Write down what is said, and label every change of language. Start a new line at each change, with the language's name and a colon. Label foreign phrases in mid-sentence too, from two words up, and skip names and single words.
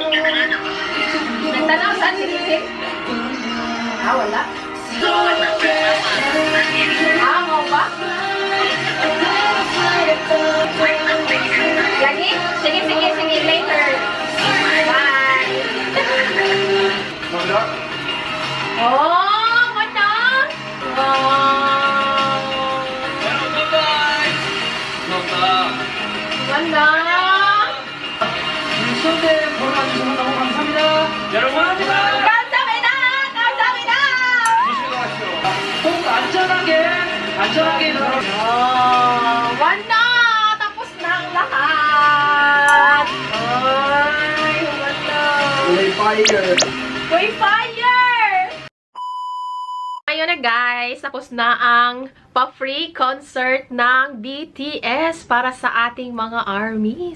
Cebuano: Nagtanaw sa si Kim? Ah, wala. Ah, mo ba? Lagi? Sige, sige, sige.
English: Later. Bye.
Korean: 감사합니다.
Cebuano: Oh, mana? Wow. Mana?
Korean: 물소대 보내주셔서 너무 감사합니다. 여러분, 감사합니다. 감사합니다. 조심히 가십시오. 꼭 안전하게 들어.
Filipino: Oh, wala! Tapos na ang lahat! Ay, wala!
English: fire. Uy, fire!
Filipino: Ayun na guys, tapos na ang
English: pa-free concert
Filipino: ng BTS para sa ating mga armies.